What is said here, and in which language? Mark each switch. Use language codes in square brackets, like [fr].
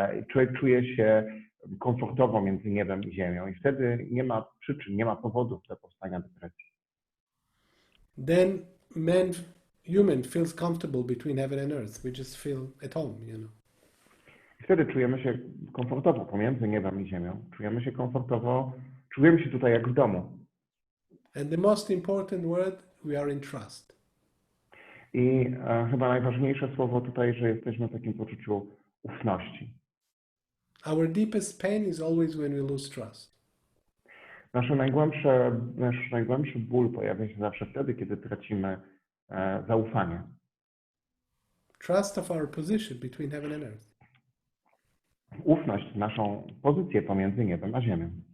[pl] Człowiek czuje się komfortowo między niebem i ziemią i wtedy nie ma przyczyn, nie ma powodów do powstania depresji. [en] Then man, human feels comfortable between heaven and earth. We just feel at home, you know. [pl] Wtedy czujemy się komfortowo pomiędzy niebem i ziemią. Czujemy się komfortowo, czujemy się tutaj jak w domu. [en] And the most important word, we are in trust. [pl] I chyba najważniejsze słowo tutaj, że jesteśmy w takim poczuciu ufności. [en] Our deepest pain is always when we lose trust. [pl] Nasz najgłębszy ból pojawia się zawsze wtedy, kiedy tracimy zaufanie. [en] Trust of our position between heaven and earth. [pl] Ufność w naszą pozycję pomiędzy niebem a ziemią.